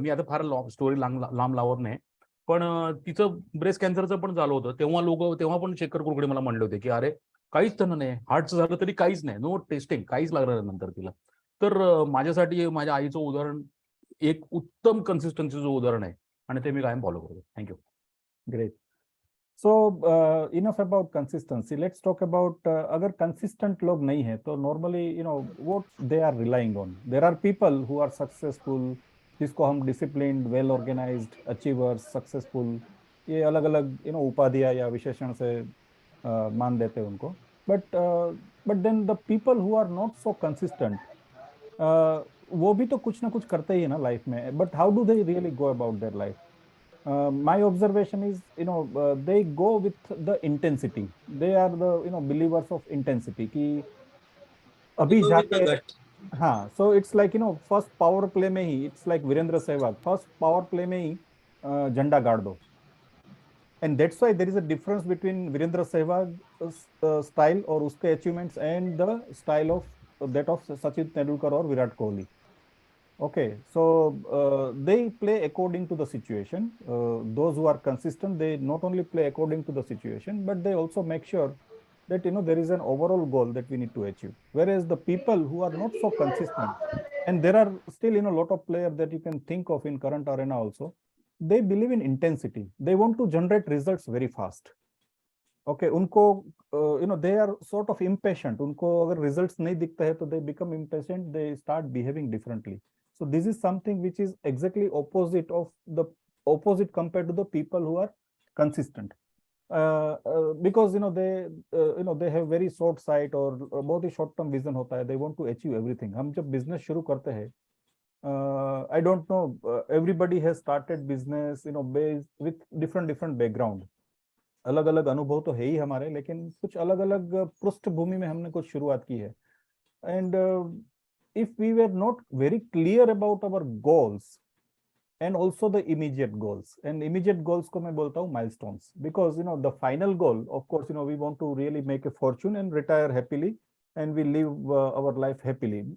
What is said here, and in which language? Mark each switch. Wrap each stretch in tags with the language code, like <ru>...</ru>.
<mr>मी आता फार स्टोरी लांब लावत नाही, पण तिचं ब्रेस्ट कॅन्सरचं पण झालं होतं. तेव्हा पण शेखर कुलकर्णी मला म्हणले होते की अरे काहीच त्यांना नाही, हार्टचं झालं तरी काहीच नाही, नो टेस्टिंग, काहीच लागणार नंतर तिला. तर माझ्यासाठी माझ्या आईचं उदाहरण एक उत्तम कन्सिस्टन्सीचं उदाहरण आहे आणि ते मी कायम फॉलो करतो.</mr> <en>Thank you. Great. So enough about consistency. Let's talk about</en> <hi>अगर consistent लोग नहीं है तो</hi> <en>normally what they are relying on. There are people who are successful,</en> <hi>जिसको हम disciplined, well organized, achievers, successful, ये अलग अलग उपाधियां या विशेषण से मान देते हैं उनको.</hi> <en>But then the people who are not so consistent,</en> <hi>वो भी तो कुछ ना कुछ करते ही है ना लाइफ में.</hi> <en>But how do they really go about their life? My observation is they go with the intensity. They are the believers of intensity</en> <hi>कि अभी</hi> <en>Go with the</en> <hi>जाके.</hi> <en>gut. हाँ, so it's like first power play में ही it's like Virender Sehwag, first power play</en> <hi>में ही झंडा गाड़ दो.</hi> <en>And that's why there is a difference between Virender Sehwag style और उसके achievements and the style of that of Sachin Tendulkar और Virat Kohli. Okay, so they play according to the situation. Those who are consistent, they not only play according to the situation, but they also make sure that there is an overall goal that we need to achieve. Whereas the people who are not so consistent, and there are still a lot of players that you can think of in current arena also, they believe in intensity. They want to generate results very fast. Okay, उनको they are sort of impatient.</en> <hi>उनको अगर results नहीं दिखता है तो</hi> <en>they become impatient. They start behaving differently. So this is something which is exactly opposite compared to the people who are consistent. Because they have very short sight or</en> <hi>बहुत ही</hi> <en>short term vision होता है. They want to achieve everything.</en> <hi>हम जब business शुरू करते हैं,</hi> <en>I don't know, everybody has started business based with different background.</en> <hi>अलग अलग अनुभव तो है ही हमारे, लेकिन कुछ अलग अलग पृष्ठभूमि में हमने कुछ शुरुआत की है.</hi> <en>and if we were not very clear about our goals and also the immediate goals, and immediate goals</en> <hi>को मैं बोलता हूँ</hi> <en>milestones, because the final goal, of course, we want to really make a fortune and retire happily and we live our life happily.</en>